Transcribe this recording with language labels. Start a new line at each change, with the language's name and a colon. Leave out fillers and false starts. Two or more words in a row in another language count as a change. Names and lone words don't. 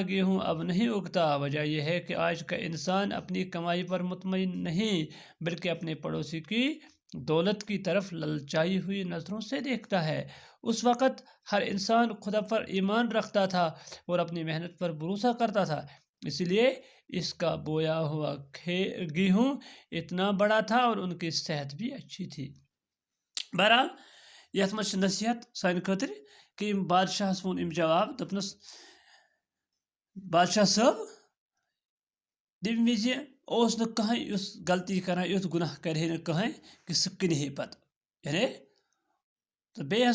Urdu: گیہوں اب نہیں اگتا وجہ یہ ہے کہ آج کا انسان اپنی کمائی پر مطمئن نہیں بلکہ اپنے پڑوسی کی دولت کی طرف للچائی ہوئی نظروں سے دیکھتا ہے اس وقت ہر انسان خدا پر ایمان رکھتا تھا اور اپنی محنت پر بھروسہ کرتا تھا اس لیے اس کا بویا ہوا گیہوں اتنا بڑا تھا اور ان کی صحت بھی اچھی تھی بہرحال
Kashmiri: یتھ منٛز چھِ نصیحت سانہِ خٲطرٕ کہِ یِم بادشاہس ووٚن أمۍ جواب دوٚپنس بادشاہ صٲب تمہِ وِزِ اوس نہٕ کٕہٕنۍ یُس غلطی کران یُتھ گُناہ کرِ ہے نہٕ کٕہٕنۍ کہِ سُہ کٕنہِ ہے پتہٕ یعنی تہٕ بیٚیہِ